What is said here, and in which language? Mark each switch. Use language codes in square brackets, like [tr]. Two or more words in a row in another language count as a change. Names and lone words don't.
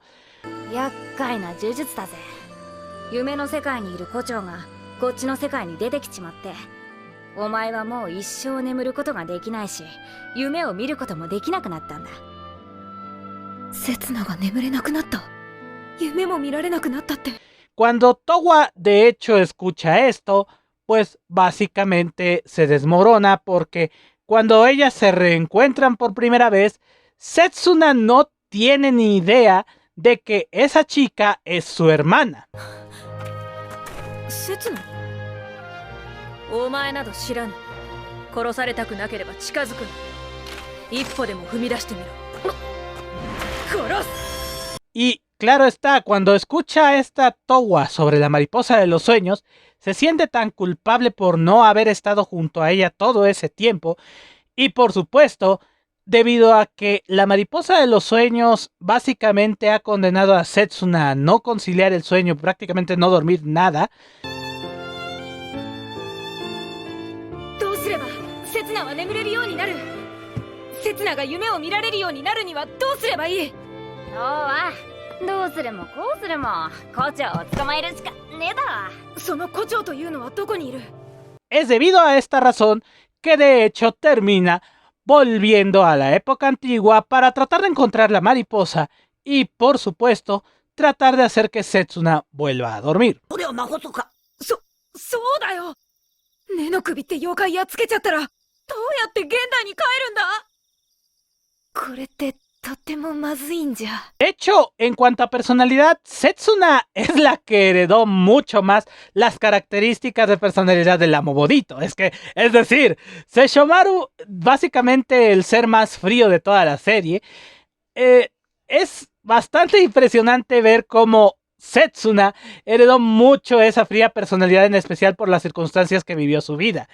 [ja] 厄介な呪術だぜ。夢の世界にいる胡蝶がこっちの世界に出てきちまって、お前はもう一生眠ることができないし、夢を見ることもできなくなったんだ。刹那が眠れなくなった。夢も見られなくなったって。 [es] Cuando Towa de hecho escucha esto, pues básicamente se desmorona porque cuando ellas se reencuentran por primera vez, Setsuna no tiene ni idea de que esa chica es su hermana. [ja] 刹那、お前など知らぬ。殺されたくなければ近づくな。一歩でも踏み出してみろ。殺す。 [es] Y claro está, cuando escucha esta Towa sobre la mariposa de los sueños, se siente tan culpable por no haber estado junto a ella todo ese tiempo, y por supuesto, debido a que la mariposa de los sueños básicamente ha condenado a Setsuna a no conciliar el sueño, prácticamente no dormir nada. [ja] どうすれば刹那は眠れるようになる。刹那が夢を見られるようになるにはどうすればいい？そうはどうするもこうするも胡蝶を捕まえるしかその胡蝶というのはどこにいる？ [es] Es debido a esta razón que de hecho termina volviendo a la época antigua para tratar de encontrar la mariposa y, por supuesto, tratar de hacer que Setsuna vuelva a dormir. [ja] そうだよ。根の首って妖怪やっつけちゃったらどうやって現代に帰るんだ？これってとってもまずいんじゃ。 [es] De hecho, en cuanto a personalidad, Setsuna es la que heredó mucho más las características de personalidad del Amobodito. Es decir, Sesshomaru, básicamente el ser más frío de toda la serie, es bastante impresionante ver cómo Setsuna heredó mucho esa fría personalidad, en especial por las circunstancias que vivió su vida.